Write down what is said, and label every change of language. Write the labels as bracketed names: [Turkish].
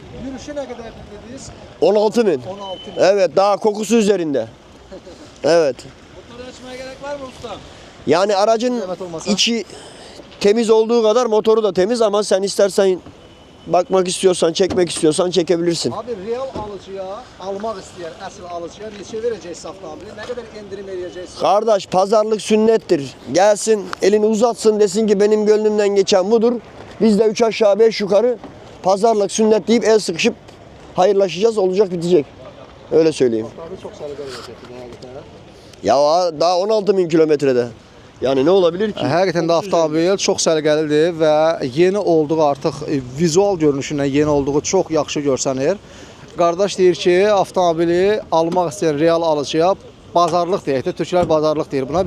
[Turkish] Yürüyüşü ne kadar dediniz? 16.000. 16 bin. Evet, daha kokusu üzerinde. Evet. Motoru açmaya gerek var mı usta? Yani aracın Zahmet olmasa. içi temiz olduğu kadar motoru da temiz, ama sen istersen bakmak istiyorsan, çekmek istiyorsan çekebilirsin. [Azerbaijani] Abi real alıcıya, almaq istəyən əsl alıcıya neçə verəcəksiniz avtomobili? Nə qədər endirim eləyəcəksiniz? [Turkish] Kardeş, pazarlık sünnettir. Gelsin, elini uzatsın, desin ki benim gönlümden geçen budur. Biz de 3 aşağı 5 yukarı pazarlık sünnet deyip el sıkışıp hayırlaşacağız, olacak bitecek. Öyle söyleyeyim. [Azerbaijani] Avtomobil çox səliqəli vəziyyətdə həqiqətən. [Turkish] Ya daha 16.000 kilometrede. Yani ne olabilir ki? [Azerbaijani] Həqiqətən də avtomobil çox səliqəlidir və yeni olduğu artıq vizual görünüşündən yeni olduğu çox yaxşı görsənir. Qardaş deyir ki, avtomobili almaq istəyən real alıcıya bazarlıq deyək də, türklər bazarlıq deyir buna.